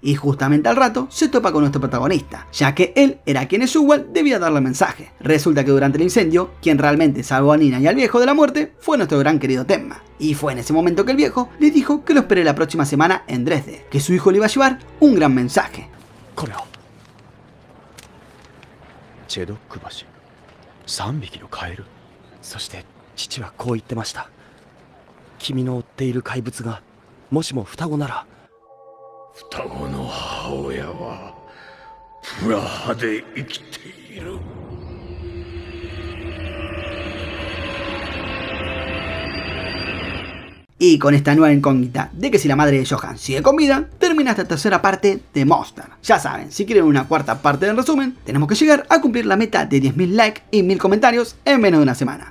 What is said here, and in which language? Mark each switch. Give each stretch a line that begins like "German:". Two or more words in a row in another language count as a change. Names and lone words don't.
Spanish: Y justamente al rato se topa con nuestro protagonista, ya que él era quien Sewell debía darle el mensaje. Resulta que durante el incendio, quien realmente salvó a Nina y al viejo de la muerte fue nuestro gran querido Tenma. Y fue en ese momento que el viejo le dijo que lo espere la próxima semana en Dresde, que su hijo le iba a llevar un gran mensaje.
Japanese: チェドック橋、3匹のカエル。そして父はこう言ってました。君の追っている怪物がもしも双子なら。双子の母親はプラハで生きている。
Spanish: Y con esta nueva incógnita de que si la madre de Johan sigue con vida, termina esta tercera parte de Monster. Ya saben, si quieren una cuarta parte del resumen, tenemos que llegar a cumplir la meta de 10.000 likes y 1000 comentarios en menos de una semana.